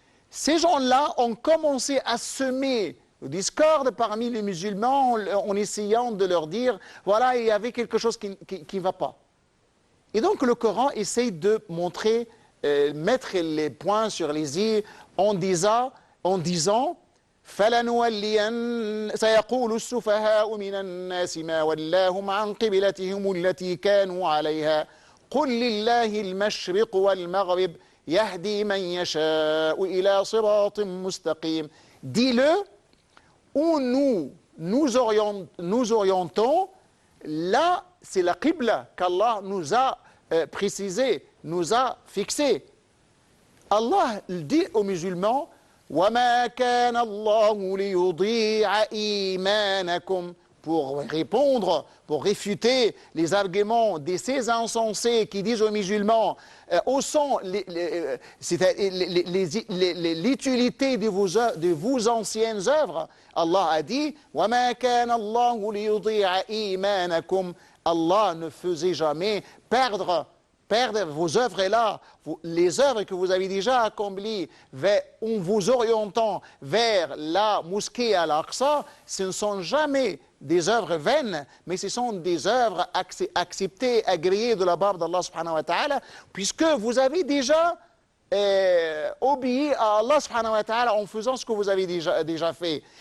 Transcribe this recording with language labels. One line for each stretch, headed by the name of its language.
French: Ces gens-là ont commencé à semer le discorde parmi les musulmans en essayant de leur dire, voilà, il y avait quelque chose qui ne va pas. Et donc le Coran essaye de montrer, mettre les points sur les i en disant
Arabic: سيقول السفهاء من الناس ما ولاهم عن قبلتهم التي كانوا عليها قل لله المشرق والمغرب يهدي من يشاء إلى صراط مستقيم.
French: Dis-le, où nous orientons, là c'est la qibla qu'Allah nous a précisé, nous a fixé. Allah dit aux musulmans,
Arabic: وَمَا كَانَ اللَّهُ لِيُضِيعَ إِيمَانَكُمْ,
French: pour répondre, pour réfuter les arguments de ces insensés qui disent aux musulmans, où sont l'utilité de vos anciennes œuvres? Allah a dit,
Arabic: وَمَا كَانَ اللَّهُ لِيُضِيعَ إِيمَانَكُمْ.
French: Allah ne faisait jamais perdre vos œuvres là, les œuvres que vous avez déjà accomplies en vous orientant vers la mosquée Al-Aqsa, ce ne sont jamais des œuvres vaines, mais ce sont des œuvres acceptées, agréées de la part d'Allah subhanahu wa ta'ala, puisque vous avez déjà obéi à Allah subhanahu wa ta'ala en faisant ce que vous avez déjà fait.